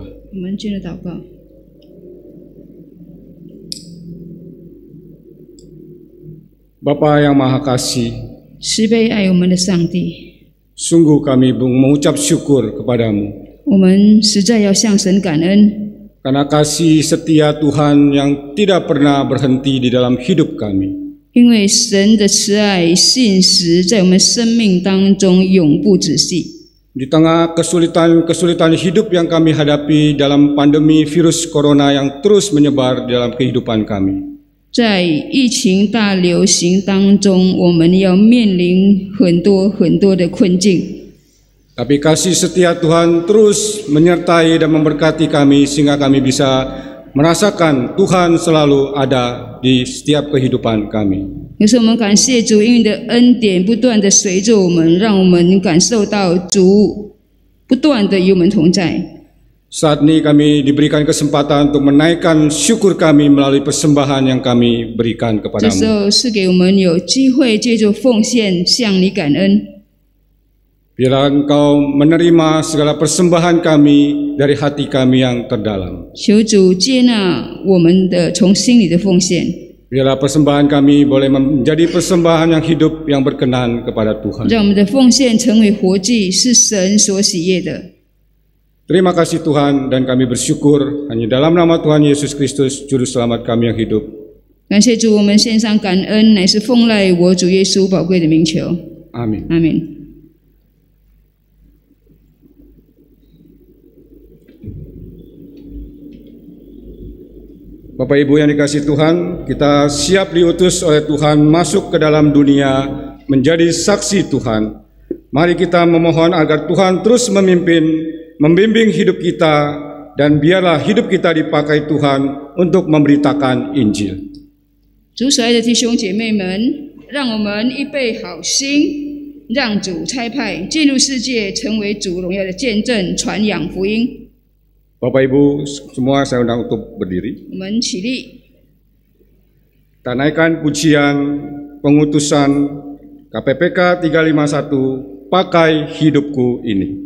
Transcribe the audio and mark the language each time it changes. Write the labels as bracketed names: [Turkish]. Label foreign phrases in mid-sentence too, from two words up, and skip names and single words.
[Chinese] 我们进入祷告。 [Indonesian] Bapa yang Maha Kasih, [Chinese] 慈悲爱我们的上帝， [Indonesian] sungguh kami mengucap syukur kepadamu [Chinese] 我们实在要向神感恩， [Indonesian] karena kasih setia Tuhan yang tidak pernah berhenti di dalam hidup kami. [Chinese] 因为神的慈爱信实在我们生命当中永不止息。 [Indonesian] Di tengah kesulitan hidup yang kami hadapi dalam pandemi virus corona yang terus menyebar dalam kehidupan kami. [Chinese] 在疫情大流行当中，我们要面临很多的困境。 [Indonesian] Tapi kasih setia Tuhan terus menyertai dan memberkati kami sehingga kami bisa merasakan Tuhan selalu ada di setiap kehidupan kami. [Chinese] 有时候我们感谢主，因为你的恩典不断的随着我们，让我们感受到主不断的与我们同在。 [Indonesian] Saat ini kami diberikan kesempatan untuk menaikkan syukur kami melalui persembahan yang kami berikan [Chinese] 这时 [Indonesian] kepadamu. [Chinese] 候是给我们有机会借着奉献向你感恩。 [Indonesian] Biarlah Engkau menerima segala persembahan kami dari hati kami yang terdalam. [Chinese] 求主接纳我们的从心里的奉献。 [Indonesian] Biarlah persembahan kami boleh menjadi persembahan yang hidup yang berkenan kepada Tuhan. [Chinese] 让我们的奉献成为活祭，是神所喜悦的。 [Indonesian] Terima kasih Tuhan, dan kami bersyukur hanya dalam nama Tuhan Yesus Kristus, Juru Selamat kami yang hidup. [Chinese] 感谢主，我们献上感恩，乃是奉赖我主耶稣宝贵的名求。 [Indonesian] Amin. [Chinese] 阿门。 [Indonesian] Mari Bapak Ibu yang dikasihi Tuhan, kita siap diutus oleh Tuhan masuk ke dalam dunia menjadi saksi Tuhan. Mari kita memohon agar Tuhan terus memimpin, membimbing hidup kita, dan biarlah hidup kita dipakai Tuhan untuk memberitakan Injil. [Chinese] 主所爱的弟兄姐妹们，让我们预备好心，让主差派进入世界，成为主荣耀的见证，传扬福音。 [Indonesian] Bapak Ibu semua saya undang untuk berdiri. [Chinese] 我们起立， [Indonesian] Kita naikkan pujian pengutusan KPPK 351, Pakai Hidupku Ini.